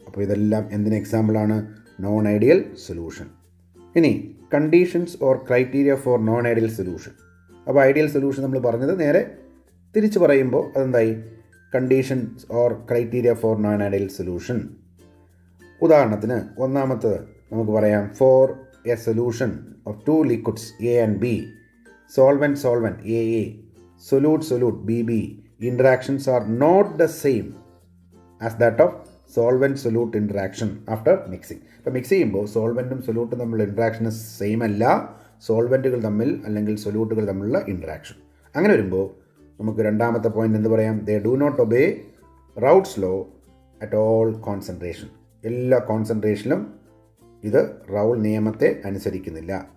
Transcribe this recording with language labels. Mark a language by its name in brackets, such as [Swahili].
[Malayalam] അപ്പോൾ ഇതെല്ലാം എന്തിന് എക്സാമ്പിളാണ്? Non ideal solution. ഇനി [English] Conditions or criteria for non ideal solution. [Malayalam] അപ്പോൾ ഐഡിയൽ സൊല്യൂഷൻ നമ്മൾ പറഞ്ഞത് നേരെ തിരിച്ച് പറയുമ്പോൾ അതെന്തായി? [English] Conditions or criteria for non ideal solution. [Malayalam] ഉദാഹരണത്തിന് ഒന്നാമത്തത് നമുക്ക് പറയാം, [English] For a solution of 2 liquids A and B, solvent AA, solute BB, interactions are not the same as that of solvent solute interaction after mixing. [Malayalam] ഇപ്പോൾ mix ചെയ്യുമ്പോൾ സോൾവെൻറ്റും സൊല്യൂട്ടും തമ്മിലുള്ള interaction same അല്ല സോൾവെൻറ്റുകൾ തമ്മിൽ അല്ലെങ്കിൽ സൊല്യൂട്ടുകൾ തമ്മിലുള്ള ഇൻട്രാക്ഷൻ. അങ്ങനെ വരുമ്പോൾ നമുക്ക് രണ്ടാമത്തെ പോയിന്റ് എന്ത് പറയാം? [English] They do not obey Raoult's law at all concentration. [Malayalam] എല്ലാ കോൺസെൻട്രേഷനിലും ഇത് റൗൾ നിയമത്തെ അനുസരിക്കുന്നില്ല.